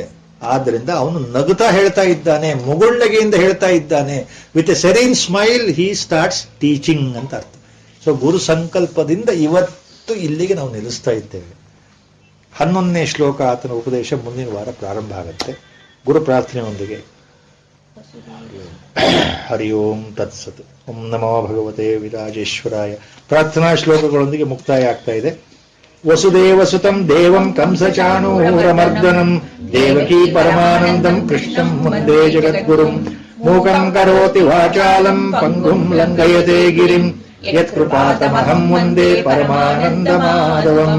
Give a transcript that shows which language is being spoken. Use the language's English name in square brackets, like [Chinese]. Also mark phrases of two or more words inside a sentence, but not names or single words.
[Kannada] ಆದ್ದರಿಂದ ಅವನು ನಗುತ್ತಾ ಹೇಳ್ತಾ ಇದ್ದಾನೆ, ಮುಗುಳ್ನಗೆಯಿಂದ ಹೇಳ್ತಾ ಇದ್ದಾನೆ. [English] with a serene smile he starts teaching [Kannada] ಅಂತ ಅರ್ಥ. ಸೊ ಗುರು ಸಂಕಲ್ಪದಿಂದ ಇವತ್ತು ಇಲ್ಲಿಗೆ ನಾವು ನಿಲ್ಲಿಸ್ತಾ ಇದ್ದೇವೆ. 11ನೇ ಶ್ಲೋಕ ಆತನ ಉಪದೇಶ ಮುಂದಿನ ವಾರ ಪ್ರಾರಂಭ ಆಗುತ್ತೆ ಗುರು ಪ್ರಾರ್ಥನೆಯೊಂದಿಗೆ. [Sanskrit] ಹರಿ ಓಂ ತತ್ಸತ್. ಓಂ ನಮೋ ಭಗವತೆ ವಿರಾಜೇಶ್ವರಾಯ. [Kannada] ಪ್ರಾರ್ಥನಾ ಶ್ಲೋಕಗಳೊಂದಿಗೆ ಮುಕ್ತಾಯ ಆಗ್ತಾ ಇದೆ. [Sanskrit] ವಸುದೇವ ಸುತಂ ದೇವಂ ಕಂಸಚಾಣೂರಮರ್ದನಂ ದೇವಕೀ ಪರಮಾನಂದಂ ಕೃಷ್ಣಂ ವಂದೇ ಜಗದ್ಗುರುಂ. ಮೂಕಂ ಕರೋತಿ ವಾಚಾಲಂ ಪಂಗುಂ ಲಂಘಯತೆ ಗಿರಿಂ ಯತ್ಕೃಪಾತಮಹಂ ವಂದೇ ಪರಮಾನಂದಮಾಧವಂ.